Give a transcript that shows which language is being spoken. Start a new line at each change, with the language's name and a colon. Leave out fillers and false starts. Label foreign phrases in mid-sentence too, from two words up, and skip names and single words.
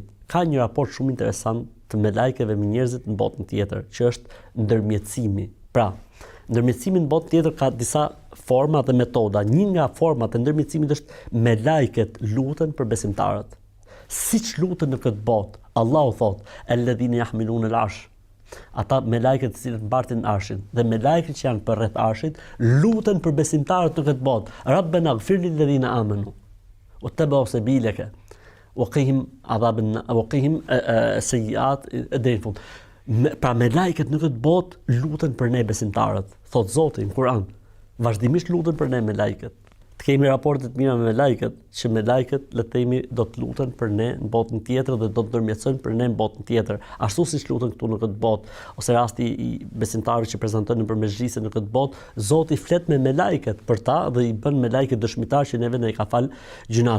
Albanian: Ka një raport shumë interesant të me lajkeve me njerëzit në botën tjetër, që është ndërmjetësimi. Pra, ndërmjetësimi në botën tjetër ka disa forma dhe metoda. Një nga format e ndërmjetësimit është me lajket luten për besimtarët. Siç luten në këtë botë, Allahu thotë:
Arabic: "الذين يحملون العرش",
Albanian: ata me lajket të cilët mbartin arshin dhe me lajket që janë për rreth arshit luten për besimtarët në këtë botë.
Arabic: ربنا اغفر للذين آمنوا واتبعوا سبيلك وقهم عذابا وقهم السيئات
Albanian: deri në fund. Pra me lajket në këtë botë luten për ne besimtarët. Thot Zoti në Kur'an, vazhdimisht luten për ne me lajket. Të kemi raporte të mira me lajket, që me lajket le të themi do të luten për ne në botën tjetër dhe do të ndërmjetësojnë për ne në botën tjetër, ashtu siç luten këtu në këtë botë, ose rasti i besimtarëve që prezantojnë për mezhlise në këtë botë, Zoti flet me lajket për ta dhe i bën me lajket dëshmitar që neve ne i ka fal gjunat.